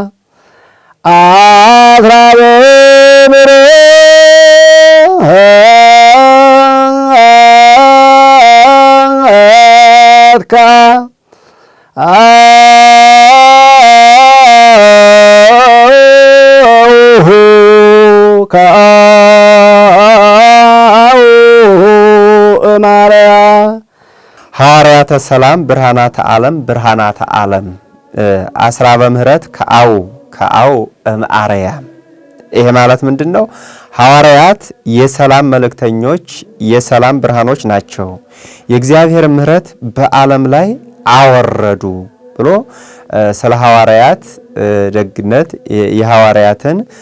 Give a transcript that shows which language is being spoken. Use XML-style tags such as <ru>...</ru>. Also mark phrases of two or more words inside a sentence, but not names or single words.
<gez>አስራበ ምሕረትከ ማርያ ሐዋርያተ ሰላም ብርሃናተ ዓለም ብርሃናተ ዓለም አስራበ ምሕረት ከአው እምአርያም።</gez> <am>ይሄ ማለት ምንድነው? ሐዋርያት የሰላም መልእክተኞች የሰላም ብርሃኖች ናቸው። የእግዚአብሔር ምሕረት በዓለም ላይ አወረዱ ብሎ ስለ ሐዋርያት ደግነት የሐዋርያትን</am>